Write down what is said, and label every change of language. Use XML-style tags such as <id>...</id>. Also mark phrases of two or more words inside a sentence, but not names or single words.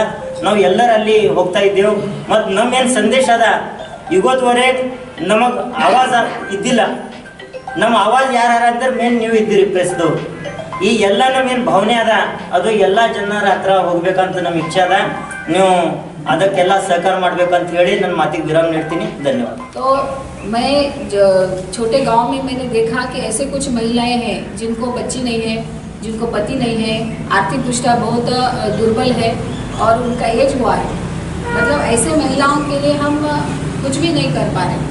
<kn>ನಾವು ಎಲ್ಲರಲ್ಲಿ ಹೋಗ್ತಾ ಇದ್ದೇವೆ ಮತ್ತು ನಮ್ಮೇನು ಸಂದೇಶ ಅದ, ಇವತ್ತುವರೆಗೆ ನಮಗೆ ಆವಾಜ ಇದ್ದಿಲ್ಲ, ನಮ್ಮ ಆವಾಜ್ ಯಾರು ಅಂದ್ರೆ ಮೇನ್ ನೀವು ಇದ್ದೀರಿ ಪ್ರೆಸ್ದವ್ರು. ಈ ಎಲ್ಲ ನಮ್ಮೇನು ಭಾವನೆ ಅದ ಅದು ಎಲ್ಲ ಜನರ ಹತ್ರ ಹೋಗ್ಬೇಕಂತ ನಮ್ಮ ಇಚ್ಛೆ ಅದ. ನೀವು ಅದಕ್ಕೆಲ್ಲ सहकार ಮಾಡ್ಬೇಕಂತ ಹೇಳಿ ನನ್ನ ಮಾತಿಗೆ ವಿರಾಮ ನೀಡ್ತೀನಿ. ಧನ್ಯವಾದ।</kn> <hi>तो मैं छोटे गांव में मैंने देखा कि ऐसे कुछ महिलाएं हैं जिनको बच्ची नहीं है, जिनको पति नहीं है, आर्थिक दृष्टया बहुत दुर्बल है और उनका एज हुआ है। मतलब ऐसे महिलाओं के लिए हम कुछ भी नहीं कर पा रहे।</hi>